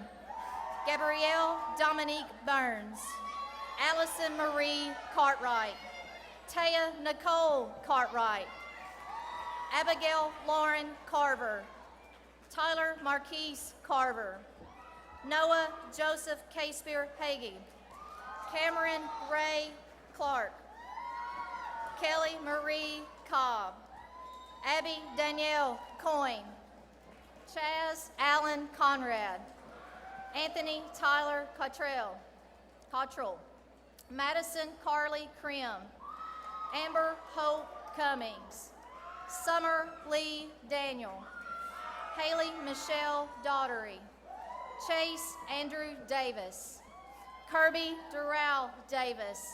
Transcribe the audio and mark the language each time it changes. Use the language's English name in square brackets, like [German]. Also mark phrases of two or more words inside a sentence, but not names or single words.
[English] Gabrielle Dominique Burns. Allison Marie Cartwright. Taya Nicole Cartwright. Abigail Lauren Carver. Tyler Marquise Carver. Noah Joseph Caspear Hagee. Cameron Ray Clark. Kelly Marie Cobb. Abby Danielle Coyne. Chaz Allen Conrad. Anthony Tyler Cottrell. Madison Carly Krim. Amber Hope Cummings. Summer Lee Daniel. Haley Michelle Daughtery, Chase Andrew Davis, Kirby Durrell Davis,